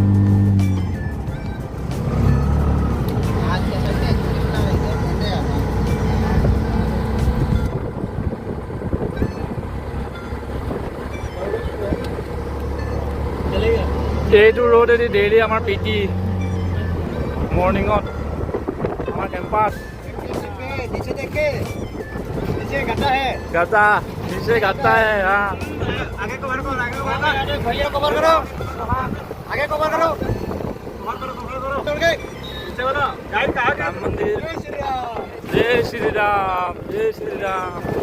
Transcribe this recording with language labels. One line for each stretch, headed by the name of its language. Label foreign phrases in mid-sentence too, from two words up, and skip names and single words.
Assamese: এইটো ৰোডেদি ডেইলি আমাৰ পিটি মৰ্ণিঙত আমাৰ কেম্পাছ
Hindi: गड्ढा नीचे गड्ढा है हाँ आगे कवर करो भैया कवर करो आगे कवर करो चल गए पीछे वाला गाइड कहां गया मंदिर जय श्री राम जय श्री राम